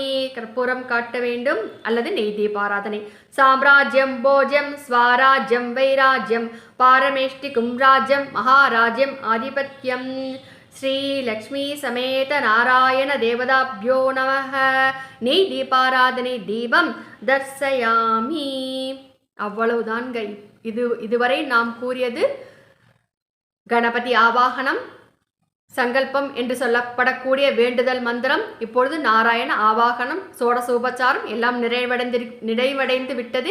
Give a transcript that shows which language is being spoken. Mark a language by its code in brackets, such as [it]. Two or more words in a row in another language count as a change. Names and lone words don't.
[ta] கற்பூரம் காட்ட வேண்டும் அல்லது நெய் தீபாராதனை. [sa] साम्राज्यं भोज्यं स्वाराज्यं वैराज्यं पारमेष्टिकं राज्यं महाराज्यं आधिपत्यं. श्री लक्ष्मी समेत नारायण देवताभ्यो नमः. [ta] நெய் தீபாராதனை [sa] दीपं दर्शयामि. [ta] அவ்வளவுதான்க. இதுவரை நாம் கூறியது கணபதி ஆவாகனம், சங்கல்பம் என்று சொல்லப்படக்கூடிய வேண்டுதல் மந்திரம். இப்பொழுது நாராயண ஆவாகனம், சோடசோபச்சாரம் எல்லாம் நிறைவடைந்து விட்டது.